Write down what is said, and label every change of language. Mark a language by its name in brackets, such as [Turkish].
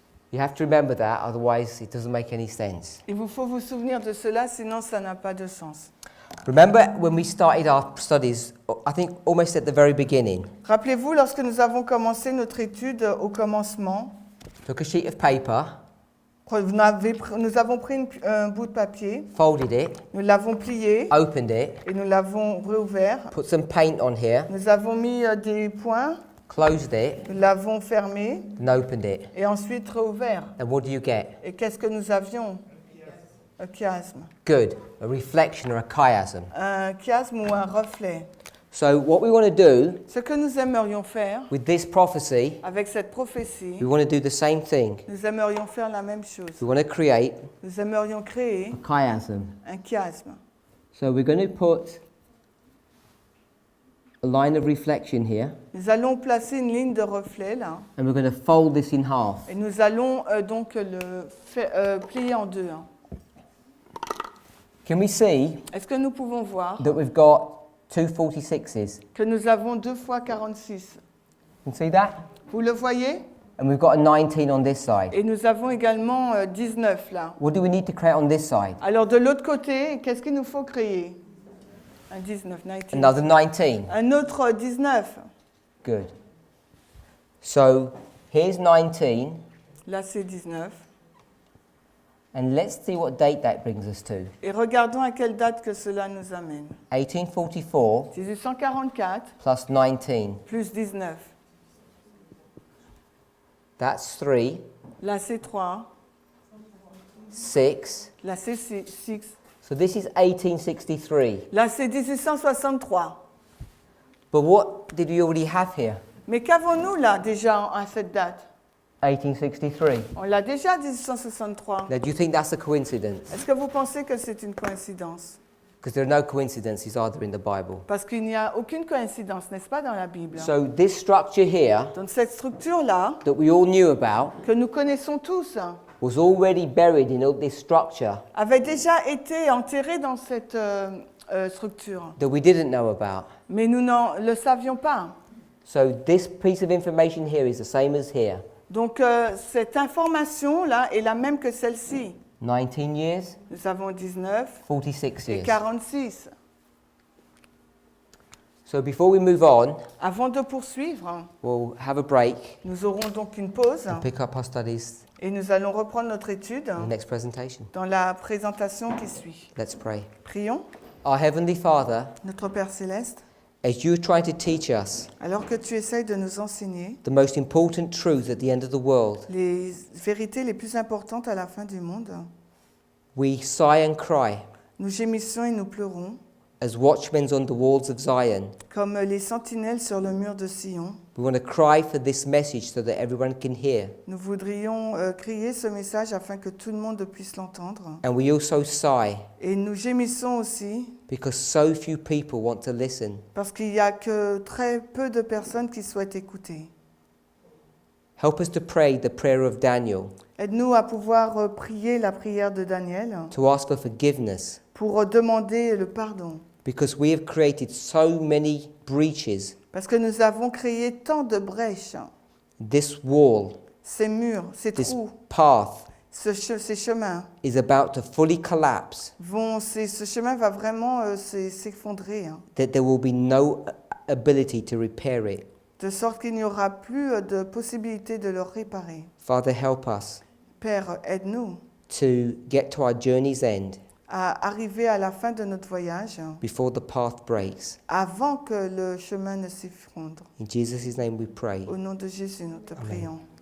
[English] You have to remember that, otherwise it doesn't make any sense. [French] Il vous faut vous souvenir de cela, sinon ça n'a pas de sens. [English] Remember when we started our studies, I think almost at the very beginning, [French] Rappelez-vous, lorsque nous avons commencé notre étude au commencement, [English] took a sheet of paper, [French] nous avons pris un bout de papier, [English] folded it, [French] nous l'avons plié [English] opened it, [French] et nous l'avons réouvert. [English] put some paint on here, [French] Nous avons mis des points [English] closed it, [French] nous l'avons fermé [English] and opened it. [French] et ensuite réouvert. [English] And what do you get? [French] Et qu'est-ce que nous avions? Un chiasme. [English] Good. A reflection or a chiasm. [French] Un chiasme ou un reflet. [English] So what we want to do [French] Ce que nous aimerions faire [English] with this prophecy, [French] avec cette prophétie, [English] we want to do the same thing. [French] nous aimerions faire la même chose. [English] We want to create [French] Nous aimerions créer [English] a chiasm. [French] un chiasme. [English] So we're going to put a line of reflection here, [French] Nous allons placer une ligne de reflet là [English] and we're going to fold this in half. [French] et nous allons donc plier en deux. [English] Can we see [French] Est-ce que nous pouvons voir [English] that we've got two 46s? [French] que nous avons 2 fois 46? [English] Can you see that? [French] Vous le voyez? [English] And we've got a 19 on this side. [French] Et nous avons également 19 là. [English] What do we need to create on this side? [French] Alors de l'autre côté, qu'est-ce qu'il nous faut créer? Un 19, 19. [English] Another 19. [French] Un autre 19. [English] Good. So here's 19, [French] Là c'est 19. [English] and let's see what date that brings us to. [French] Et regardons à quelle date que cela nous amène. [English] 1844 [French] 1844 [English] plus 19. [French] plus 19. [English] That's 3, [French] Là c'est 3. [English] 6. [French] Là c'est 6. [English] So this is 1863. [French] Là c'est 1863. [English] But what did we already have here? [French] Mais qu'avons-nous là déjà à cette date? [English] 1863. [French] On l'a déjà 1863. [English] Now, do you think that's a coincidence? [French] Est-ce que vous pensez que c'est une coïncidence? [English] Because there are no coincidences either in the Bible. [French] Parce qu'il n'y a aucune coïncidence, n'est-ce pas, dans la Bible? [English] So this structure here [French] Donc cette structure-là, [English] that we all knew about [French] que nous connaissons tous, [English] was already buried in all this structure [French] avait déjà été enterrée dans cette structure. [English] that we didn't know about. [French] Mais nous n'en le savions pas. [English] So this piece of information here is the same as here. [French] Donc cette information-là est la même que celle-ci. [English] 19 years, [French] Nous avons 19 [English] 46 [French] et [English] years. [French] 46. [English] So before we move on, [French] Avant de poursuivre, [English] we'll have a break [French] nous aurons donc une pause [English] and pick up our studies [French] et nous allons reprendre notre étude [English] in the next presentation. [French] dans la présentation qui suit. [English] Let's pray. [French] Prions. [English] Our Heavenly Father, [French] Notre Père Céleste, [English] as you are trying to teach us [French] alors que tu essayes de nous enseigner [English] the most important truths at the end of the world, [French] les vérités les plus importantes à la fin du monde, [English] we sigh and cry [French] nous gémissons et nous pleurons, [English] as watchmen on the walls of Zion. [French] comme les sentinelles sur le mur de Sion. [English] We want to cry for this message so that everyone can hear. [French] Nous voudrions crier ce message afin que tout le monde puisse l'entendre. [English] And we also sigh [French] Et nous gémissons aussi [English] because so few people want to listen. [French] parce qu'il n'y a que très peu de personnes qui souhaitent écouter. [English] Help us to pray the prayer of Daniel, [French] Aide-nous à pouvoir prier la prière de Daniel [English] to ask for forgiveness, [French] pour demander le pardon. [English] because we have created so many breaches. [French] Parce que nous avons créé tant de brèches, [English] This wall, [French] ces murs, ces [English] this [French] trous, [English] path [French] ces chemins. [English] is about to fully collapse, [French] Ce chemin va vraiment s'effondrer, [English] that there will be no ability to repair it. [French] de sorte qu'il n'y aura plus de possibilité de le réparer. [English] Father, help us [French] Père, aide-nous [English] to get to our journey's end [French] à arriver à la fin de notre voyage [English] before the path breaks. [French] avant que le chemin ne s'effondre. [English] In Jesus' name we pray. [French] Au nom de Jésus, nous te prions.